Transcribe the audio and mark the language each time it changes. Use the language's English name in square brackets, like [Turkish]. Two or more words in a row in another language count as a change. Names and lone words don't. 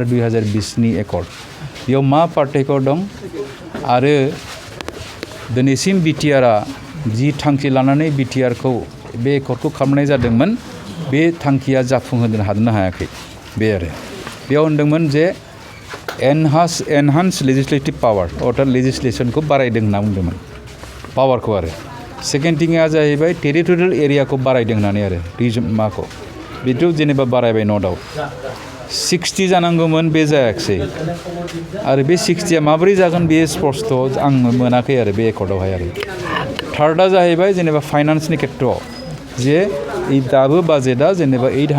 [Bodo] 2020 नि एकर्ड बेयाव मा पार्थक्य दं आरो दिनैसिम BTR आ जि थांखि लानानै BTR खौ बे एकर्डखौ खालामनाय जादोंमोन बे थांखिया जाफुंहोनो हादोंना हायाखै बे आरो बेयाव होनदोंमोन जे [English] enhance legislative power [Bodo] अर्थात legislation को बारायदों होनना बुंदोंमोन पावर को आरो [English] second thing [Bodo] जाहैबाय [English] territorial area [Bodo] को बारायदों होननानै आरो रिजन माखौ बेथ' जेनेबा बारायबाय [English] no doubt [Bodo] 60 जानांगौमोन बे जायाखै आरो बे 60 आ माबोरै जागोन बे स्पष्ट आं मोनाखै आरो बे एकर्डआवहाय आरो थार्डआ जाहैबाय जेनेबा फाइनान्सनि खेत्रआव जे दाबो बाजेटआ जेनेबा